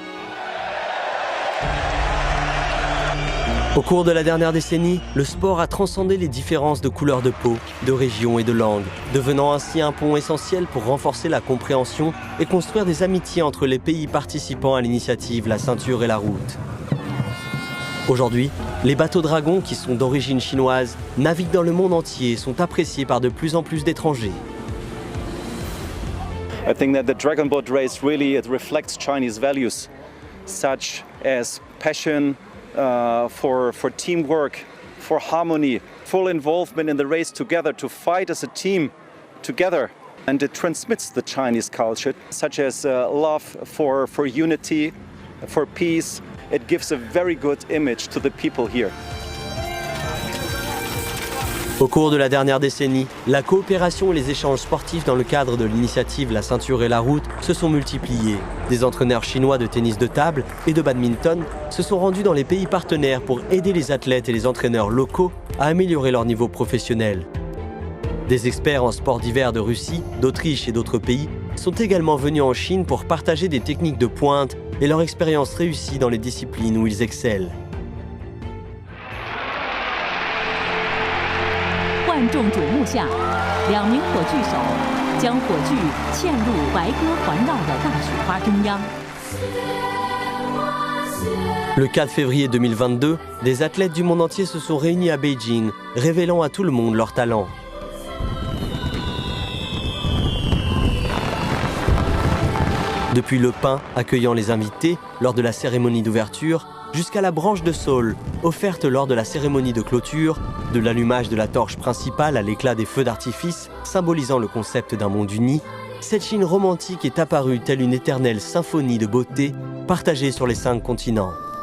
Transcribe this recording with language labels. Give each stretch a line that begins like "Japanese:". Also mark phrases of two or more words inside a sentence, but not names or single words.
French: Au cours de la dernière décennie, le sport a transcendé les différences de couleur de peau, de région et de langue, devenant ainsi un pont essentiel pour renforcer la compréhension et construire des amitiés entre les pays participants à l'initiative La Ceinture et la Route. Aujourd'hui, les bateaux dragons qui sont d'origine chinoise naviguent dans le monde entier et sont appréciés par de plus en plus d'étrangers.
English: I think that the Dragon Boat race really it reflects Chinese values, such as passion, for teamwork, for harmony, full involvement in the race together, to fight as a team together. And it transmits the Chinese culture, such as love for unity, for peace. It gives a very good image to the people here.
French: Au cours de la dernière décennie, la coopération et les échanges sportifs dans le cadre de l'initiative La Ceinture et la Route se sont multipliés. Des entraîneurs chinois de tennis de table et de badminton se sont rendus dans les pays partenaires pour aider les athlètes et les entraîneurs locaux à améliorer leur niveau professionnel. Des experts en sport d'hiver de Russie, d'Autriche et d'autres pays sont également venus en Chine pour partager des techniques de pointe et leur expérience réussie dans les disciplines où ils excellent.
Chinese: 万众瞩目下，2名火炬手将火炬嵌入白鸽环绕的大雪花中央。
French: Le 4 février 2022, des athlètes du monde entier se sont réunis à Beijing, révélant à tout le monde leur talent. Depuis le pain accueillant les invités lors de la cérémonie d'ouverture, jusqu'à la branche de saule offerte lors de la cérémonie de clôture, de l'allumage de la torche principale à l'éclat des feux d'artifice, symbolisant le concept d'un monde uni, cette Chine romantique est apparue telle une éternelle symphonie de beauté partagée sur les 5 continents.